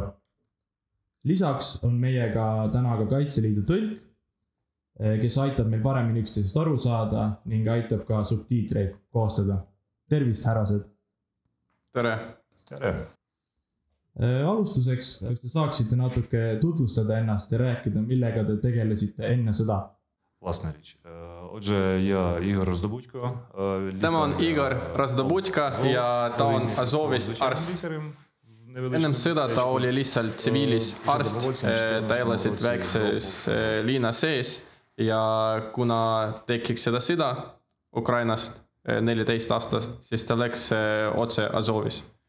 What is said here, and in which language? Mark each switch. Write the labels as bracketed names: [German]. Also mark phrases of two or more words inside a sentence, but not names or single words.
[Estonian] Lisaks on meiega täna ka Kaitseliidu tõlk, kes aitab meil paremini üksteisest aru saada ning aitab ka subtiitreid koostada. Tervist, härrased! Tere! Tere! Alustuseks, kas te saaksite natuke tutvustada ennast ja rääkida, millega te tegelesite enne sõda? [Ukrainian] Власна річ. Отже, я Ігор Роздобудько. [Estonian] Tema on Igor Rozdobudьko ja ta on Azovist arst. Ennem sõda ta oli lihtsalt tsiviilis arst. Ta elasid väikses liina sees ja kuna tekiks seda sõda Ukrainast 14 aastast, siis ta läks otse Azovis.